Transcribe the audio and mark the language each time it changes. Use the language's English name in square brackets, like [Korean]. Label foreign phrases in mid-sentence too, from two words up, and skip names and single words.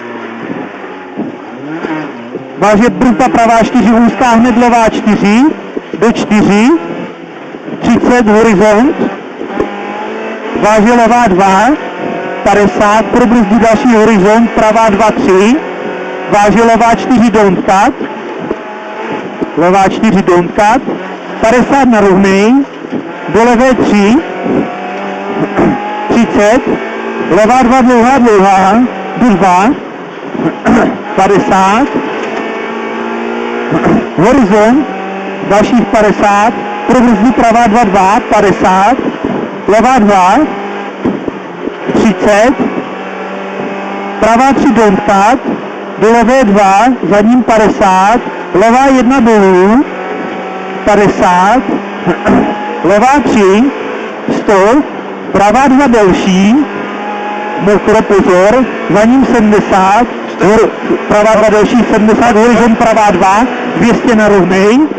[Czech] váže brzda pravá 4 úzká, hned levá 4, do 4, 30 horizont, váže levá 2, 50, probrzdí další horizont, pravá 2, 3, váže levá 4 [English] don't cut, [Czech] levá 4 [English] don't cut, [Czech] 50 na rovnej, do levé 3, 30, levá 2 dlouhá, do 2, 50, horizont, dalších 50, probrzdí pravá 2, 2, 50, levá 2, 30, pravá 3 [English] don't cut, [Czech] do levé 2, za ním 50, levá 1 dolů, 50, levá 3, 100, pravá 2 delší, mokro, pozor, za ním 70, pravá 2 delší, 70, horizont pravá 2, 200 na rovnej,